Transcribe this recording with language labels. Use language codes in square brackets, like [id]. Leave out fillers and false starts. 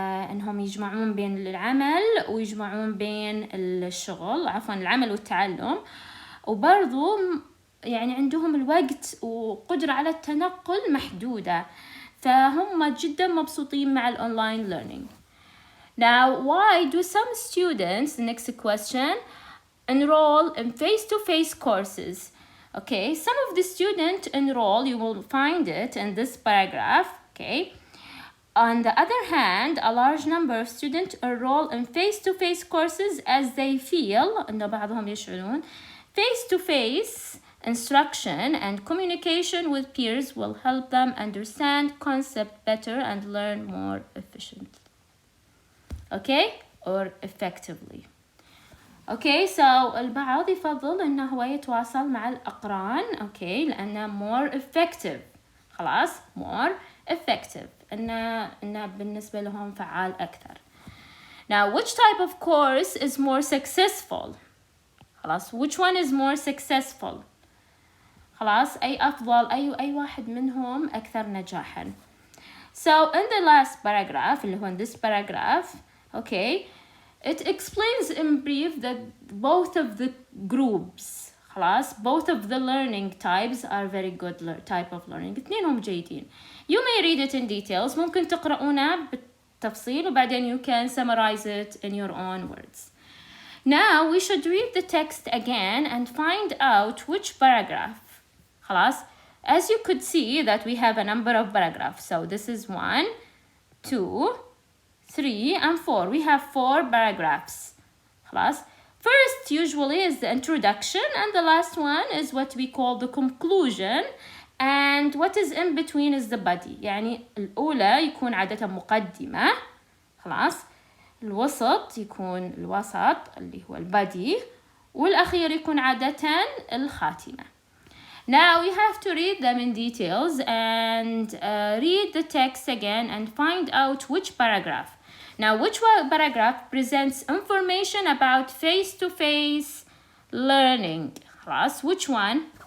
[ar] انهم يجمعون بين العمل ويجمعون بين الشغل، عفوا العمل والتعلم، وبرضو يعني عندهم الوقت وقدرة على التنقل محدودة، فهم جدا مبسوطين مع الأونلاين learning. [en] Now, why do some students, the next question, enroll in face-to-face courses? Okay, some of the students enroll, you will find it in this paragraph, okay. On the other hand, a large number of students enroll in face-to-face courses as they feel, [ar] إنه بعضهم يشعرون, [en] face-to-face instruction and communication with peers will help them understand concept better and learn more efficiently. Okay, or effectively. [ar] Okay, so البعض يفضل إنه هو يتواصل مع الأقران، okay، لأنه [en] more effective. خلاص، more effective. [ar] إنه بالنسبة لهم فعال أكثر. [en] Now, which type of course is more successful? خلاص, which one is more successful? [ar] خلاص, أي أفضل، أي واحد منهم أكثر نجاحا. [en] So, in the last paragraph, اللي هو in this paragraph, okay, it explains in brief that both of the groups, خلاص, both of the learning types are very good type of learning. [ar] اثنينهم جيدين. [en] You may read it in details. [ar] ممكن تقرؤونه بالتفصيل وبعدين [en] you can summarize it in your own words. Now we should read the text again and find out which paragraph. [ar] خلاص. [en] As you could see that we have a number of paragraphs. So this is 1, 2, 3, and 4. We have 4 paragraphs. خلاص. First usually is the introduction and the last one is what we call the conclusion. And what is in between is the body. [ar] يعني الأولى يكون عادة مقدمة. خلاص. الوسط يكون الوسط اللي هو البادي. والأخير يكون عادة الخاتمة. [en] Now we have to read them in details and read the text again and find out which paragraph. Now which paragraph presents information about face-to-face learning. خلاص. Which one?